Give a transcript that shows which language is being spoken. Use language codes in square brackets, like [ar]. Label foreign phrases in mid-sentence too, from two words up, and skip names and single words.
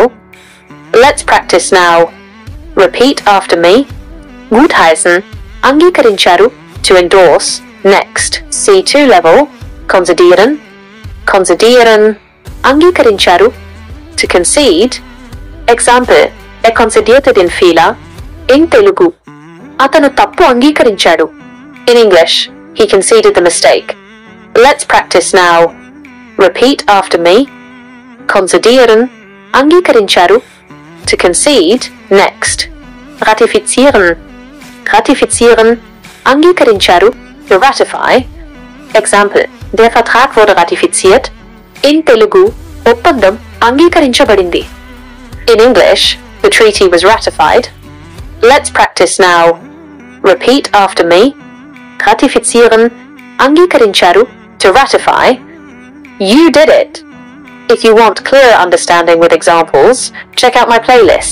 [en] Let's practice now. Repeat after me. Gutheißen. అంగీకరించారు. To endorse. Next. C2 level. [de] Konzidieren. Konzidieren. [en] అంగీకరించారు. To concede. Example. [de] Konzidierte den Fehler. [en] In Telugu. [te] అతను తప్పు అంగీకరించాడు. [en] In English. He conceded the mistake. Let's practice now. Repeat after me. [de] Konzidieren. అంగీకరించారు. [en] To concede. Next. Ratifizieren. [de] Ratifizieren. అంగీకరించారు. [en] To ratify. Example. [de] Der Vertrag wurde ratifiziert. [en] In Telugu. [te] ఒప్పందం అంగీకరించబడింది. [en] In English. The treaty was ratified. Let's practice now. Repeat after me. [de] Ratifizieren. అంగీకరించారు. [en] To ratify. You did it. If you want clearer understanding with examples, check out my playlist.